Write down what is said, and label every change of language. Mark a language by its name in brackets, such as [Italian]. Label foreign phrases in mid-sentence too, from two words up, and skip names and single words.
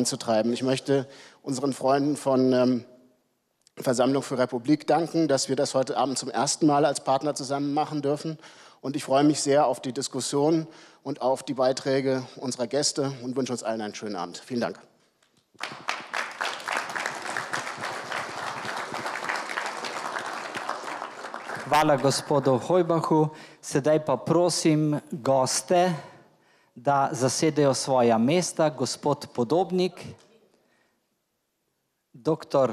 [German] Ich möchte unseren Freunden von Versammlung für Republik danken, dass wir das heute Abend zum ersten Mal als Partner zusammen machen dürfen. Und ich freue mich sehr auf die Diskussion und auf die Beiträge unserer Gäste und wünsche uns allen einen schönen Abend. Vielen Dank. [Slovenian] Hvala gospodu Hojbahu. Sedaj pa prosim goste, da zasedejo svoja mesta. Gospod Podobnik, dr.